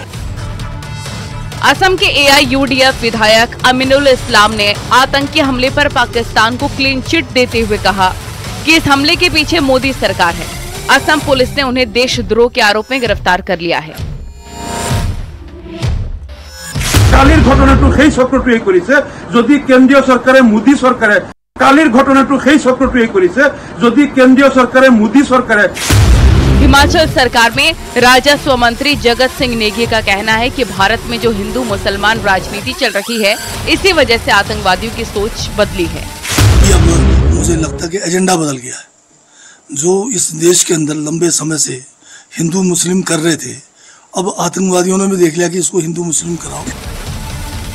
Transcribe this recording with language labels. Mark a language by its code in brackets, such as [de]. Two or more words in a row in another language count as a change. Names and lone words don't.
[hi] असम के AIUDF विधायक अमीनुल इस्लाम ने आतंकी हमले पर पाकिस्तान को क्लीन चिट देते हुए कहा कि इस हमले के पीछे मोदी सरकार है। असम पुलिस ने उन्हें देशद्रोह के आरोप में गिरफ्तार कर लिया है। [as] কালিৰ ঘটনাটো সেই চক্ৰটোৱে কৰিছে যদি কেন্দ্ৰীয় চৰকাৰে মোদী চৰকাৰে কালিৰ ঘটনাটো সেই চক্ৰটোৱে কৰিছে যদি কেন্দ্ৰীয় চৰকাৰে মোদী চৰকাৰে। [hi] हिमाचल सरकार में राजस्व मंत्री जगत सिंह नेगी का कहना है कि भारत में जो हिंदू मुसलमान राजनीति चल रही है इसी वजह से आतंकवादियों की सोच बदली है। मुझे लगता है कि एजेंडा बदल गया है। जो इस देश के अंदर लंबे समय से हिंदू मुस्लिम कर रहे थे, अब आतंकवादियों ने भी देख लिया कि इसको हिंदू मुस्लिम कराओ।